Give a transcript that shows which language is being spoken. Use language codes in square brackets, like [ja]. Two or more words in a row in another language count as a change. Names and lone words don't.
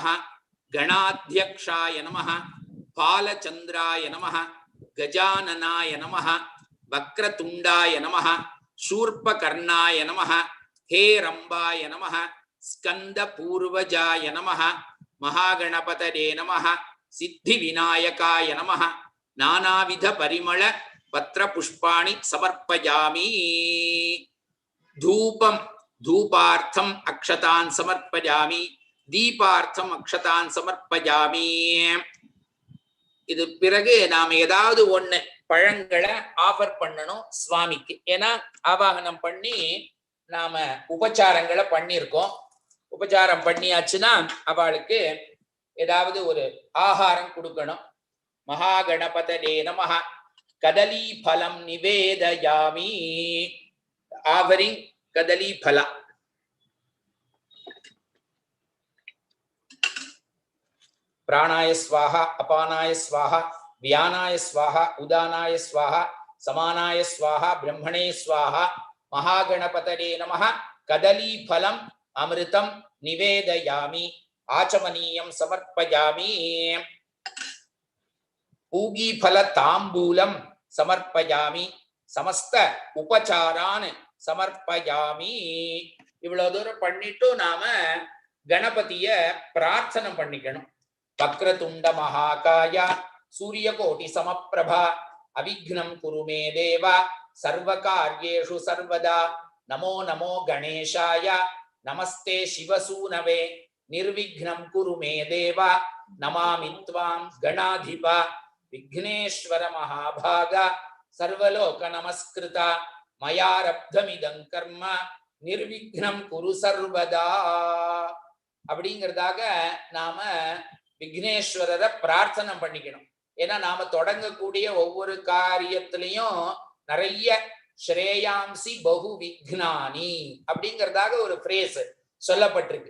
[sa] गणाध्यक्षाय नमः बालचंद्राय नमः गजाननाय नमः वक्रतुंडाय नमः शूर्पकर्णाय नमः हेरंबाय नमः स्कंदपूर्वजाय नमः महागणपतये नमः सिद्धिविनायकाय नमः नानाविध परिमळ पत्रपुष्पाणि समर्पयामि धूपं धूपार्थम् अक्षतान् समर्पयामि दीपार्थम् अक्षतान् समर्पयामि [ta] இது பிறகு நாம ஏதாவது ஒண்ணு பழங்களை ஆஃபர் பண்ணணும் சுவாமிக்கு. ஏன்னா ஆவாகனம் பண்ணி நாம உபச்சாரங்களை பண்ணியிருக்கோம். உபச்சாரம் பண்ணியாச்சுன்னா அவளுக்கு ஏதாவது ஒரு ஆகாரம் கொடுக்கணும். [sa] महागणपतये नमः कदली फलं निवेदयामि ஆவரிங் कदली फल प्राणाय स्वाहा अपानाय स्वाहा व्यानाय स्वाहा उदानाय स्वाहा समानाय स्वाहा ब्रह्मणे स्वाहा महागणपतये नमः कदली फलम् अमृतं निवेदयामि आचमनीयं समर्पयामि पूगी फल तांबूलं समर्पयामि समस्त उपचारान् समर्पयामि [ta] இவ்வளவு தூரம் பண்ணிட்டு நாம கணபதிய பிரார்த்தனை பண்ணிக்கணும். [sa] वक्रतुंड महाकाय सूर्यकोटि समप्रभा अविघ्नं कुरु मे देव सर्वकार्येषु सर्वदा नमो नमो गणेशाय नमस्ते शिवसूनवे निर्विघ्नं कुरु मे देव नमामि त्वां गणाधिप विघ्नेश्वर महाभाग सर्वलोक नमस्कृत मयारब्धमिदं कर्म निर्विघ्नं कुरु सर्वदा [ta] அப்படிங்கிறதாக நாம விக்னேஸ்வரரை பிரார்த்தனை பண்ணிக்கணும். ஏன்னா நாம தொடங்கக்கூடிய ஒவ்வொரு காரியத்திலையும் நிறைய [sa] श्रेयांसि बहु विघ्नानि [ta] அப்படிங்கிறதாக ஒரு பிரேஸ் சொல்லப்பட்டிருக்கு.